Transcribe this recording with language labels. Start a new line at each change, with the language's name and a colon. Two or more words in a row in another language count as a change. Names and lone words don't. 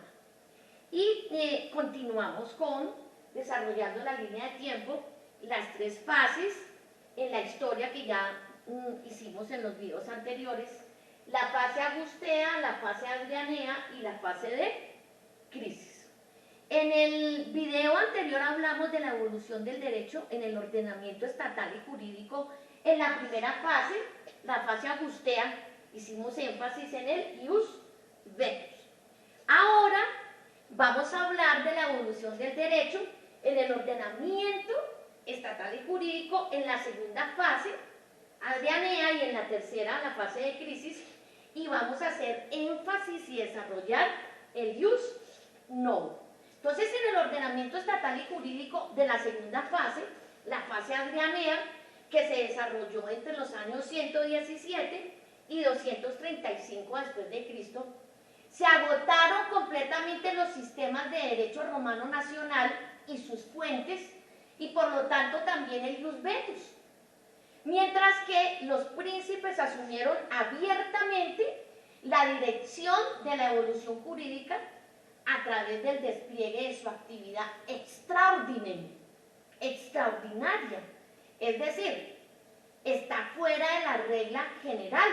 Spanish: Y continuamos con desarrollando la línea de tiempo, las tres fases en la historia que ya hicimos en los videos anteriores: la fase agustea, la fase adrianea y la fase de crisis. En el video anterior hablamos de la evolución del derecho en el ordenamiento estatal y jurídico. En la primera fase, la fase agustea, hicimos énfasis en el
Latin: ius vetus.
Spanish: Ahora vamos a hablar de la evolución del derecho en el ordenamiento estatal y jurídico en la segunda fase, adrianea, y en la tercera, la fase de crisis, y vamos a hacer énfasis y desarrollar el
Latin: ius novo.
Spanish: Entonces, en el ordenamiento estatal y jurídico de la segunda fase, la fase adrianea, que se desarrolló entre los años 117 y 235 después de Cristo, se agotaron completamente los sistemas de derecho romano nacional y sus fuentes, y por lo tanto también el
Latin: ius vetus,
Spanish: mientras que los príncipes asumieron abiertamente la dirección de la evolución jurídica a través del despliegue de su actividad extraordinaria, es decir, está fuera de la regla general.